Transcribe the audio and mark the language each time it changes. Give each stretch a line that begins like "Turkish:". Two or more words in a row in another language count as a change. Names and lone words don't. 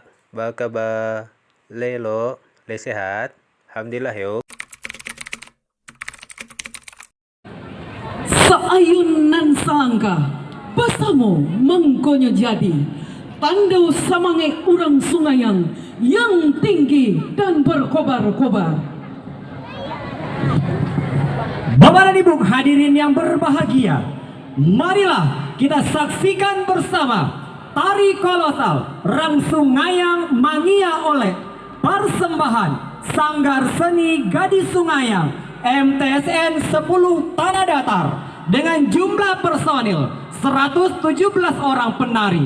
Minangkabau: Ba kabar? Lelo, le sehat? Alhamdulillah yo. Saayun nan salangka pasamo mengkonyo jadi tandau samange urang sungayang yang tinggi dan berkobar-kobar.
Indonesian: Bapak dan Ibu hadirin yang berbahagia, marilah kita saksikan bersama tari kolosal Rang Sungayang Mangia oleh persembahan Sanggar Seni Gadis Sungayang MTSN 10 Tanah Datar dengan jumlah personil 117 orang penari.